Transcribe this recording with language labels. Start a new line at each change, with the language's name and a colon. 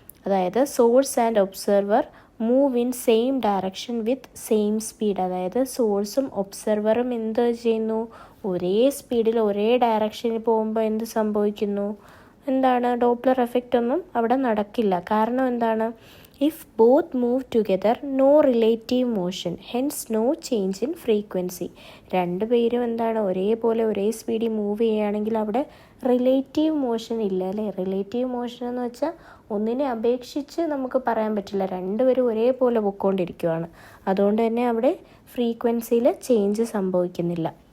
English: അതായത് source and observer move in same direction with same speed.
Malayalam: അതായത് സോഴ്സും ഒബ്സർവറും എന്ത് ചെയ്യുന്നു? ഒരേ സ്പീഡിൽ ഒരേ ഡയറക്ഷനിൽ പോകുമ്പോൾ എന്ത് സംഭവിക്കുന്നു? എന്താണ്? ഡോപ്ലർ എഫക്റ്റ് ഒന്നും അവിടെ നടക്കില്ല. കാരണം എന്താണ്?
English: If both move together, no relative motion, hence no change in frequency.
Malayalam: രണ്ടുപേരും എന്താണ് ഒരേപോലെ ഒരേ സ്പീഡിൽ മൂവ് ചെയ്യുകയാണെങ്കിൽ അവിടെ റിലേറ്റീവ് മോഷൻ ഇല്ല അല്ലേ. റിലേറ്റീവ് മോഷൻ എന്ന് വെച്ചാൽ ഒന്നിനെ അപേക്ഷിച്ച് നമുക്ക് പറയാൻ പറ്റില്ല, രണ്ടുപേരും ഒരേപോലെ പൊയ്ക്കൊണ്ടിരിക്കുകയാണ്. അതുകൊണ്ട് തന്നെ അവിടെ ഫ്രീക്വൻസിയിൽ ചേഞ്ച് സംഭവിക്കുന്നില്ല.